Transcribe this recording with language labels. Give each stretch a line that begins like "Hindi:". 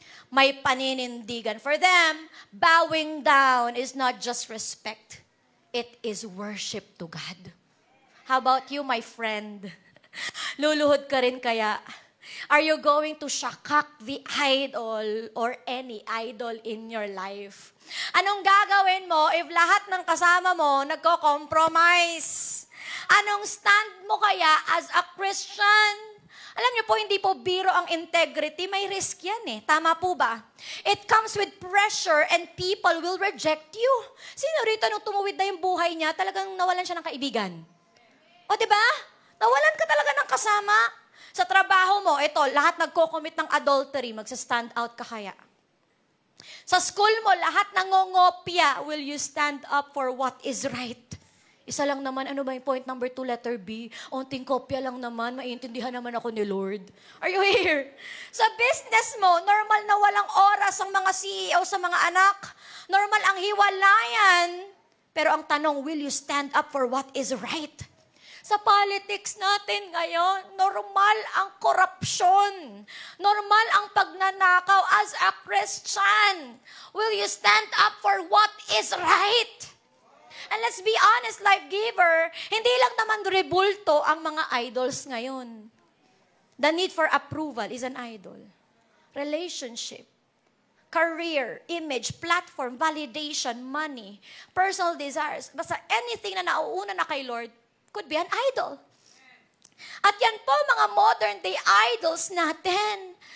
Filipino: May paninindigan.
English: For them, bowing down is not just respect. It is worship to God. How about you, my friend?
Filipino: Luluhod ka rin kaya?
English: Are you going to shakak the idol or any idol in your life?
Filipino: Anong gagawin mo if lahat ng kasama mo nagko-compromise? Anong stand mo kaya
English: as a Christian?
Filipino: Alam niyo po, hindi po biro ang integrity. May risk yan eh. Tama po ba?
English: It comes with pressure and people will reject you.
Filipino: Sino rito nung tumuwid na yung buhay niya, talagang nawalan siya ng kaibigan? O diba? Nawalan ka talaga ng kasama. Sa trabaho mo, ito, lahat nagko-commit ng adultery, magsa-stand out ka kaya? Sa school mo, lahat nangongopya,
English: will you stand up for what is right?
Filipino: Isa lang naman, ano ba yung point number 2, letter B? Onting kopya lang naman, maiintindihan naman ako ni Lord.
English: Are you here?
Filipino: Sa business mo, normal na walang oras ang mga CEO sa mga anak. Normal ang hiwalayan. Pero ang tanong,
English: will you stand up for what is right?
Filipino: Sa politics natin ngayon, normal ang korupsyon. Normal ang pagnanakaw
English: as a Christian. Will you stand up for what is right? And let's be honest, life giver,
Filipino: hindi lang naman rebulto ang mga idols ngayon.
English: The need for approval is an idol. Relationship, career, image, platform, validation, money, personal desires.
Filipino: Basta anything na nauuna na kay Lord
English: could be an idol.
Filipino: At yan po mga modern day idols natin.